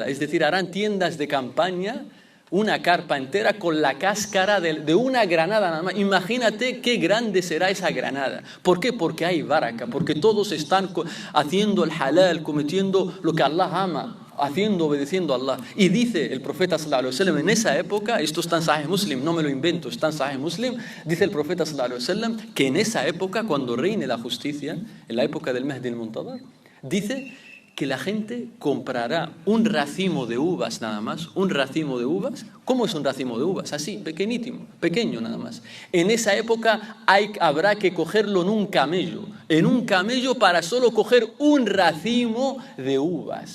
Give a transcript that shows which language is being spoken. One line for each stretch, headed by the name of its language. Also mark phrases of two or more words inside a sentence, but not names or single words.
Spanish: Es decir, harán tiendas de campaña, una carpa entera con la cáscara de una granada nada más. Imagínate qué grande será esa granada. ¿Por qué? Porque hay baraka, porque todos están haciendo el halal, cometiendo lo que Allah ama, obedeciendo a Allah. Y dice el profeta
Arabic: صلى الله عليه وسلم,
Spanish: en esa época, esto está en Sahih Muslim, no me lo invento, está en Sahih Muslim, dice el profeta
Arabic: صلى الله عليه وسلم
Spanish: que en esa época, cuando reine la justicia, en la época del Mahdi al-Muntadhar, dice que la gente comprará un racimo de uvas nada más, un racimo de uvas. ¿Cómo es un racimo de uvas? Así, pequeño nada más. En esa época habrá que cogerlo en un camello para solo coger un racimo de uvas.